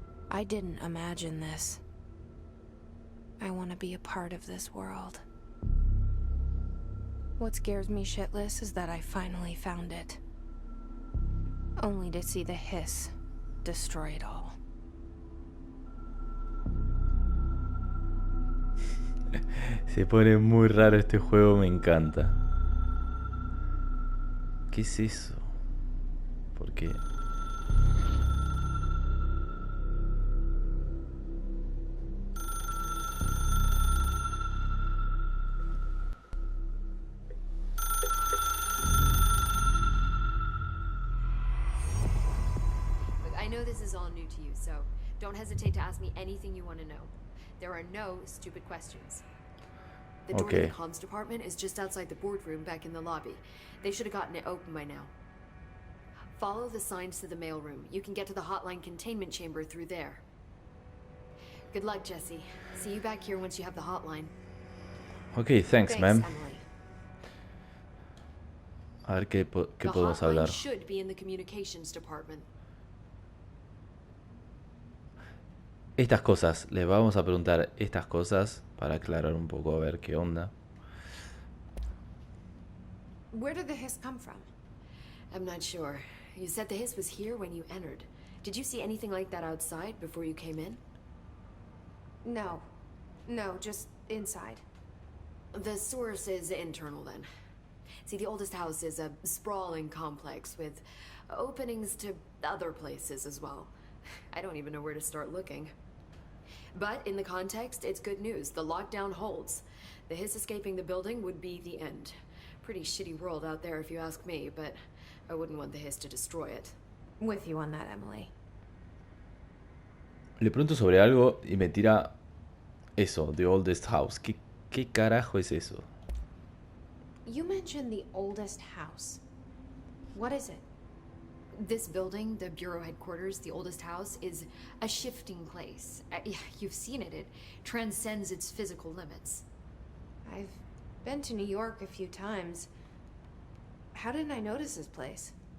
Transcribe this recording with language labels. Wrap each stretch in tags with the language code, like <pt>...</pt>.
<en>I didn't imagine this. I want to be a part of this world. What scares me shitless is that I finally found it. Only to see the hiss destroy it all.</en> <es>Se pone muy raro este juego, me encanta. ¿Qué es eso? ¿Por qué?</es> <en>Look, I know this is all new to you, so don't hesitate to ask me anything you want to know. There are no stupid questions. The door to the comms department is just outside the boardroom back in the lobby. They should have gotten it open by now. Follow the signs to the mailroom. You can get to the hotline containment chamber through there. Good luck, Jesse. See you back here once you have the hotline. Ok, thanks, ma'am. Emily.</en> <es>A ver qué</es> <en>The</en> <es>podemos</es> <en>hotline</en> <es>hablar.</es> <en>should be in the communications department.</en> <es>Estas cosas, les vamos a preguntar estas cosas para aclarar un poco a ver qué onda.</es> <en>Where did the hiss come from? I'm not sure. You said the hiss was here when you entered. Did you see anything like that outside before you came in? No. No, just inside. The source is internal then. See, the oldest house is a sprawling complex with openings to other places as well. I don't even know where to start looking. But in the context, it's good news. The lockdown holds. The hiss escaping the building would be the end. Pretty shitty world out there if you ask me, but I wouldn't want the hiss to destroy it. With you on that, Emily.</en> <es>Le pregunto sobre algo y me tira eso, The Oldest House. ¿Qué carajo es eso?</es> <en>You mentioned the oldest house. What is it? This building, the Bureau headquarters, the oldest house, is a shifting place. You've seen it. It transcends its physical limits. I've been to New York a few times. How didn't I notice this place?</en>